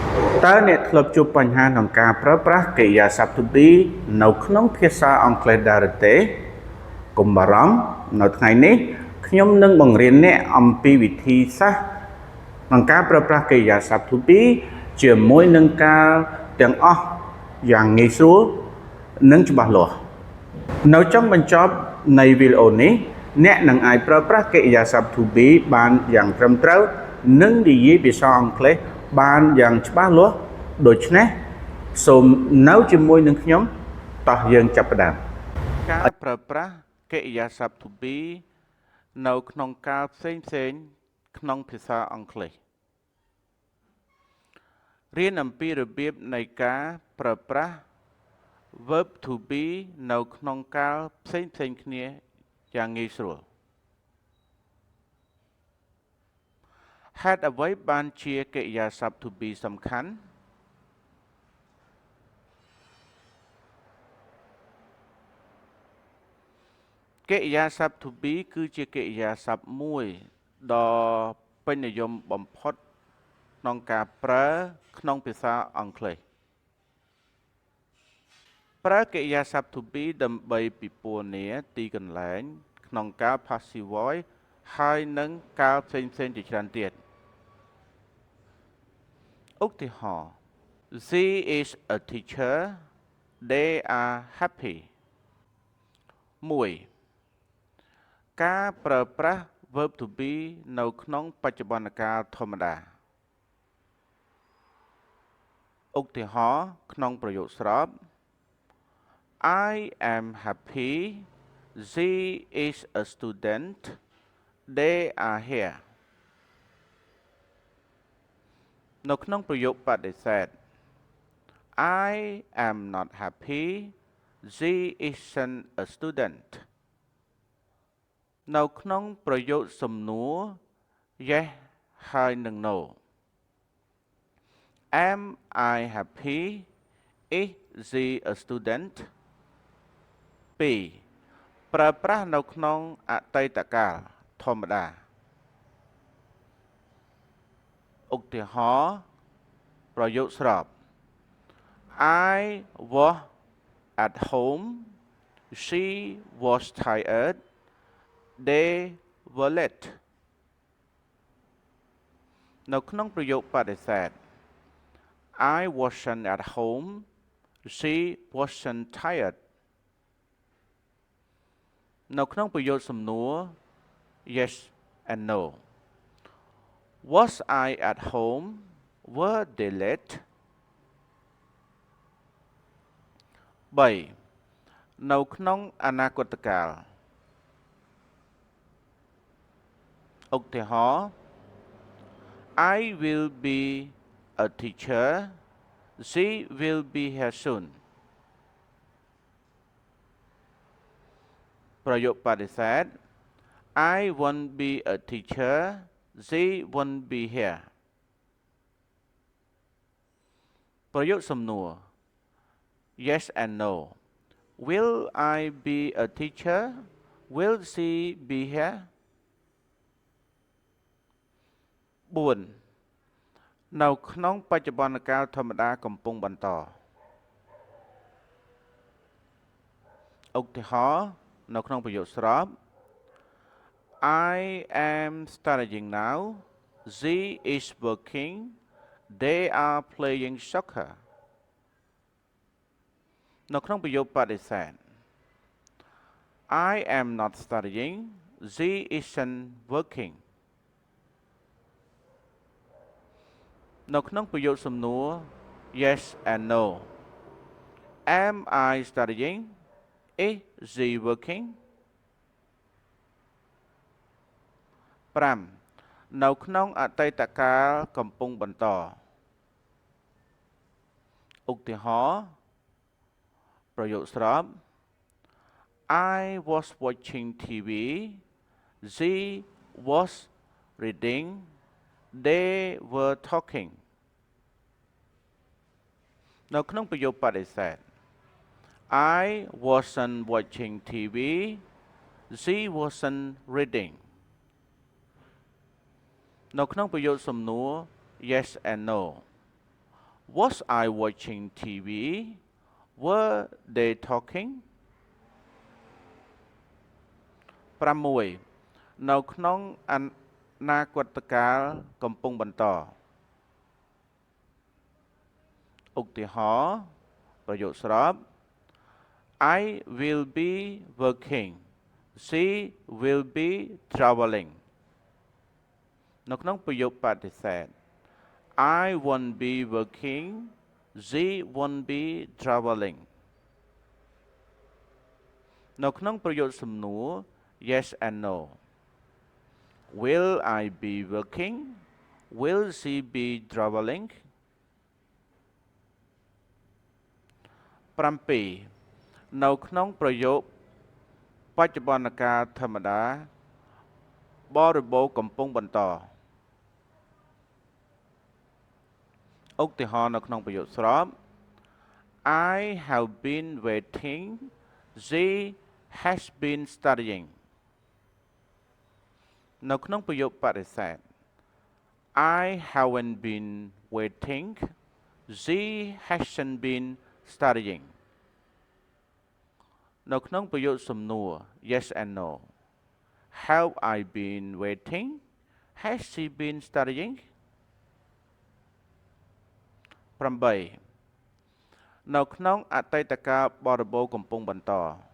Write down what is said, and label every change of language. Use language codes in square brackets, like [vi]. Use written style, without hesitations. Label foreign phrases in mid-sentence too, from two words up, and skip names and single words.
[km] តើអ្នកធ្លាប់ជួបបញ្ហាក្នុងការប្រើប្រាស់កិរិយាសព្ទ [en] to be [km] នៅក្នុងភាសាអង់គ្លេសដែរឬទេកុំបារម្ភនៅថ្ងៃនេះ ខ្ញុំនឹងបង្រៀនអ្នកអំពីវិធីសាស្ត្រក្នុងការប្រើប្រាស់កិរិយាសព្ទ [en] to be [km] ជាមួយនឹងការទាំងអ ស់យ៉ាងងាយស្រួលនិងច្បាស់លាស់នៅចុងបញ្ចប់នៃវីដេអូនេះអ្នកនឹងអាចប្រើប្រាស់កិរិយាសព្ទ [en] to be [km] បានយ៉ាងត្រឹមត្រូវនិងនិយាយភាសាអង់គ្លេសបានយ៉ាងច្បាស់លាស់ដូច្នេះសូមនៅជាមួយនឹងខ្ញុំតោះយើងចាប់ផ្ដើមការប្រើប្រាស់កិរិយាសព្ទ [en] to be [km] នៅក្នុងកាលផ្សេងក្នុងភាសាអង់គ្លេស រៀនអំពីរបៀបនៃការប្រើប្រាស់ [en] verb to be [km] នៅក្នុងកាលផ្សេងគ្នាយ៉ាងងាយស្រួលហេតុអ្វីបានជាកិរិយាសព្ទ [en] to be [km] សំខាន់ កិរិយាសព្ទ [en] to be [km] គឺជាកិរិយាសព្ទមួយដ៏ពេញនិយមបំផុតក្នុងការប្រើក្នុងភាសាអង់គ្លេស ប្រើកិរិយាសព្ទ [en] to be [km] ដើម្បីពិពណ៌នាទីកន្លែងក្នុងកាល [en] passive voice [km] ហើយនឹងកាលផ្សេងជាច្រើនទៀត ឧទាហរណ៍ [en] She is a teacher they are happy [km] 1 ការប្រើប្រាស់ [en] verb to be [km] នៅក្នុងបច្ចុប្បន្នកាលធម្មតាឧទាហរណ៍ក្នុងប្រយោគស្រប [en] I am happy she is a student they are here [km] នៅក្នុងប្រយោគបដិសេធ [en] I am not happy she isn't a student [km] នៅក្នុងប្រយោគសំណួរ yes ហើយនិង no [en] Am I happy is she a student [km] 2 ប្រើប្រាស់នៅក្នុងអតីតកាលធម្មតា ឧទាហរណ៍ប្រយោគស្រប [en] I was at home she was tired they were late [km] នៅក្នុងប្រយោគបដិសេធ [en] I wasn't at home she wasn't tired [km] នៅក្នុងប្រយោគសំណួរ [en] yes and no Was I at home were they late 3 [km] នៅក្នុងអនាគតកាលឧទាហរណ៍ [en] I will be a teacher she will be here soon [km] ប្រយោគបដិសេធ [en] I won't be a teacher she won't be here [km] ប្រយោគសំណួរ [en] yes and no Will I be a teacher will she be here 4 [km] នៅក្នុងបច្ចុប្បន្នកាលធម្មតាកំពុងបន្ត ឧទាហរណ៍នៅក្នុងប្រយោគស្រប [en] I am studying now she is working they are playing soccer [km] នៅក្នុងប្រយោគបដិសេធ [en] I am not studying she isn't working [km] នៅក្នុងប្រយោគសំណួរ [en] yes and no Am I studying is she working [km] 5 នៅក្នុងអតីតកាលកំពុងបន្ត ឧទាហរណ៍ប្រយោគស្រប [en] I was watching TV she was reading they were talking [km] នៅក្នុងប្រយោគបដិសេធ [en] I wasn't watching TV she wasn't reading [km] នៅក្នុងប្រយោគសំណួរ [en] yes and no Was I watching TV Were they talking 6 [km] នៅក្នុងអនាគតកាលកំពុងបន្ត ឧទាហរណ៍ប្រយោគស្រប [en] I will be working She will be traveling [km] នៅក្នុងប្រយោគបដិសេធ [en] I won't be working She won't be traveling [km] នៅក្នុងប្រយោគសំណួរ [en] Yes and no Will I be working Will she be traveling [km] 7 នៅក្នុងប្រយោគបច្ចុប្បន្នកាលធម្មតាបរិបូរណ៍កំពុងបន្តឧ ទាហរណ៍នៅក្នុងប្រយោគស្រប [en] I have been waiting She has been studying [km] នៅក្នុងប្រយោគបដិសេធ [en] I haven't been waiting She hasn't been studying [km] នៅក្នុងប្រយោគសំណួរ [en] Yes and no Have I been waiting Has she been studying 8 [km] នៅក្នុងអតីតកាលបរិបូរណ៍កំពុងបន្តឧ